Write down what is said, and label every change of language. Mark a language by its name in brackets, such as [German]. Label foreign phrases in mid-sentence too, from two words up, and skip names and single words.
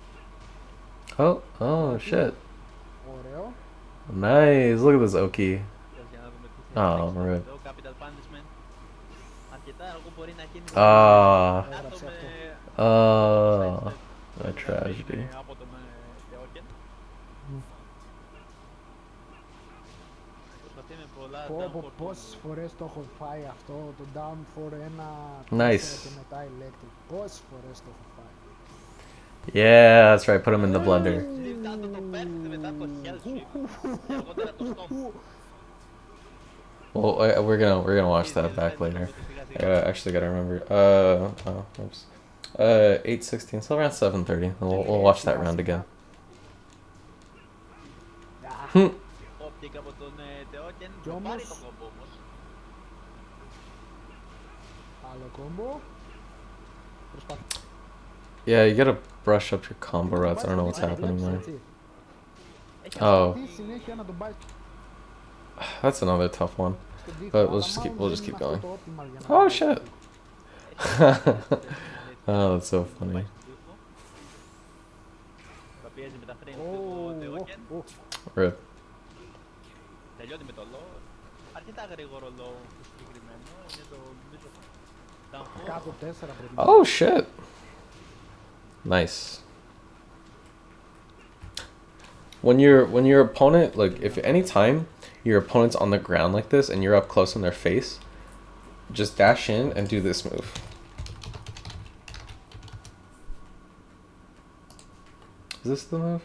[English] Oh shit. Nice. Look at this Oki. Oh, rip. Oh, a tragedy. [Greek] Πόσες φορές το έχω φάει αυτό, το [English] down for [Greek] ένα [English] nice. [Greek] Και μετά electric. Πόσες φορές το έχω φάει. [English] Yeah, that's right. Put him in the blender. Well, we're gonna watch that back later. I actually gotta remember. Oops. 8:16. So around 7:30. We'll watch that round again. [Greek] Όπτικα από τον Tekken, Κι θα πάρει το όμως, κόμπο όμως. άλλο κόμπο. Προσπαθεί [English] Yeah, you gotta brush up your combo [Greek] να τον [English] routes. [Greek] πάει [English] I don't know [Greek] στον [English] what's [Greek] Νίκη, το [English] happening [Greek] βλέπεις [English] there. [Greek] έτσι. Έχει [English] Oh, [Greek] Προσπαθεί συνέχεια να τον πάει [English] that's another tough one. [Greek] στον τοίχο, [English] But [Greek] αλλά [English] we'll [Greek] μάλλον [English] just [Greek] δεν [English] keep [Greek] είναι αυτό [English] going. [Greek] το optimal για να [English] Oh [Greek] τον πάει στον [English] shit. [Greek] τοίχο. [English] Oh, that's so funny. [Greek] Θα πιέζει με τα frames Ω, του ω, Tekken. [English] Rip. [Greek] Τελειώνει με το low. Αρκετά γρήγορο low το συγκεκριμένο. Είναι το νομίζω. Κάτω 4 πρέπει να [English] Oh shit. Nice. When your opponent, like, if anytime your opponent's on the ground like this and you're up close in their face, just dash in and do this move. Is this the move?